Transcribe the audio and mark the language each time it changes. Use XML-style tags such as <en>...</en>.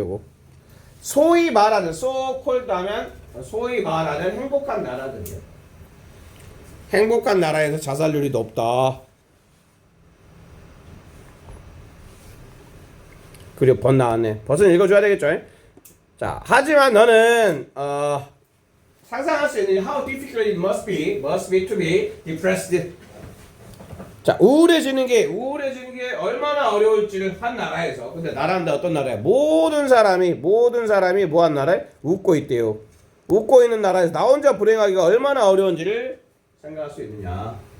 <ko>요거 소위 말하는</ko> <en>so called</en> <ko>하면 소위 말하는 행복한 나라들이에요. 행복한 나라에서 자살률이 높다. 그리고 번 나왔네. 버스는 읽어줘야 되겠죠? 자, 하지만 너는 상상할 수 있는</ko> <en>how difficult it must be to be depressed.</en> <ko>자, 우울해지는 게 얼마나 어려울지를 한 나라에서. 근데 나라인데 어떤 나라야? 모든 사람이 뭐한 나라에 웃고 있대요. 웃고 있는 나라에서 나 혼자 불행하기가 얼마나 어려운지를 생각할 수 있느냐.</ko>